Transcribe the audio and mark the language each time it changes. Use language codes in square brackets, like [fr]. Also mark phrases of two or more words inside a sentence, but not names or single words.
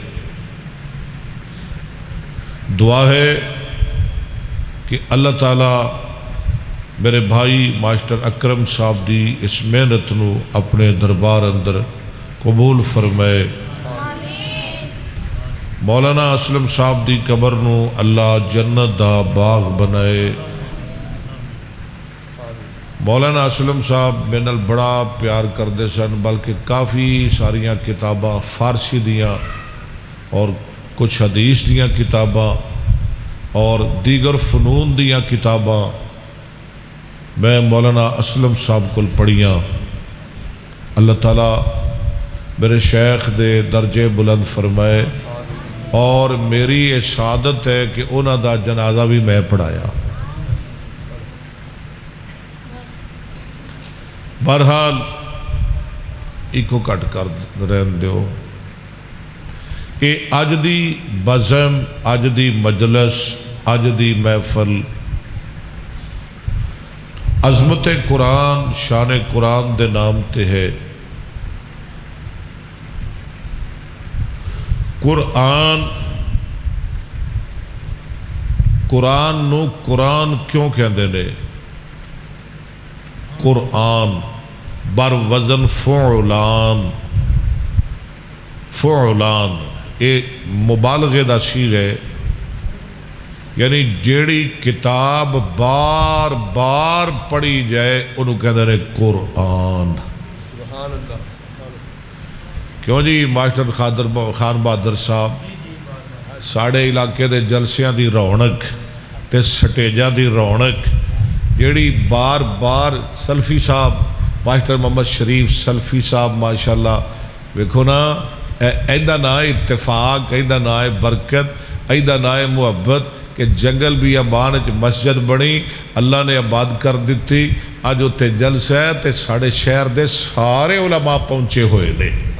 [pa] دعا ہے کہ اللہ تعالیٰ میرے بھائی ماسٹر اکرم صاحب دی اس محنت نو اپنے دربار اندر قبول فرمائے. مولانا اسلم صاحب دی قبر نو اللہ جنت دا باغ بنائے. مولانا اسلم صاحب میرے نال بڑا پیار کرتے سن بلکہ کافی ساریاں کتاباں فارسی دیاں اور کچھ حدیث دیاں کتاباں اور دیگر فنون دیاں کتاباں میں مولانا اسلم صاحب کو پڑھیاں. اللہ تعالیٰ میرے شیخ دے درجے بلند فرمائے اور میری یہ سعادت ہے کہ انہاں دا جنازہ بھی میں پڑھایا. بہرحال ایکو کٹ کر رہن دیو. یہ اج دی بزم اج دی مجلس اج دی محفل عظمت قرآن شان قرآن دے نام تے ہے. قرآن نو قرآن کیوں کہندے نے؟ قرآن بر وزن فعلان. فعلان یہ مبالغے دا صیغہ ہے. یعنی جیڑی کتاب بار بار پڑھی جائے انہوں کہندے نے قرآن. [ar] سبحان اللہ. [pa] کیوں جی ماسٹر خان بہادر صاحب ساڑھے علاقے دے جلسیاں دی رونق تے سٹیجاں دی رونق جیڑی بار بار سلفی صاحب ماسٹر محمد شریف سلفی صاحب ماشاءاللہ ویکھو نا ایدہ نہ اتفاق ایدہ نہ برکت ایدہ نہ محبت کہ جنگل بھی آبان مسجد بنی، اللہ نے آباد کر دیتی، اج اتنے جلسہ ہے تے ساڑھے شہر دے سارے علماء پہنچے ہوئے نے